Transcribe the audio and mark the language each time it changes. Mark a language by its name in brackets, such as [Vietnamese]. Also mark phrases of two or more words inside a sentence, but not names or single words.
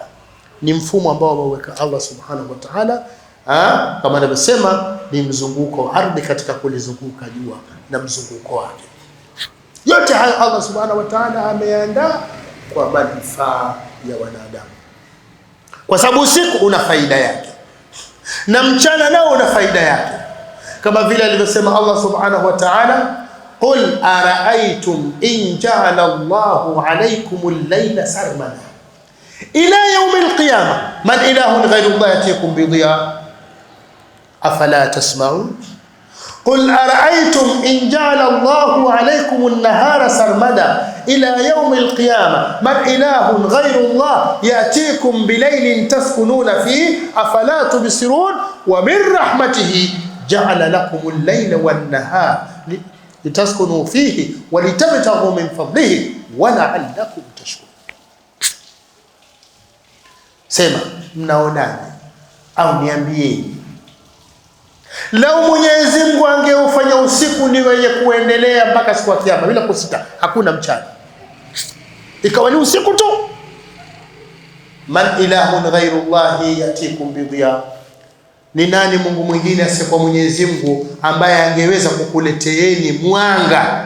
[Swahili] Ni mfumo ambao ameweka Allah [Arabic] سبحانه وتعالى, [Swahili] kama anavyosema ni mzunguko wa ardhi katika kulizunguka jua na mzunguko wake. Yote hayo Allah [Arabic] سبحانه وتعالى [Swahili] ameandaa kwa manufaa ya wanadamu, kwa sababu usiku una faida yake na mchana nao una faida yake, kama vile alivyosema Allah [Arabic] سبحانه وتعالى قل أرأيتم إن جعل الله عليكم الليل سرمدا إلى يوم القيامة من إله غير الله يأتيكم بضياء أفلا تسمعون. قل أرأيتم إن جعل الله عليكم النهار سرمدا إلى يوم القيامة من إله غير الله يأتيكم بليل تسكنون فيه أفلا تبصرون ومن رحمته جعل لكم الليل والنهار لتسكنوا فيه ولتبتغوا من فضله ولعلكم تشكرون. [Swahili] سema mnaonani au niambieni, lau Mwenyezi Mungu angeufanya usiku ni wenye kuendelea mpaka siku ya kiyama bila kusita, hakuna mchana, ikawa ni usiku tu, [Arabic] من إله غير الله يأتيكم بضياء, [Swahili] ni nani Mungu mwingine asiyekuwa Mwenyezi Mungu ambaye angeweza kukuleteeni mwanga?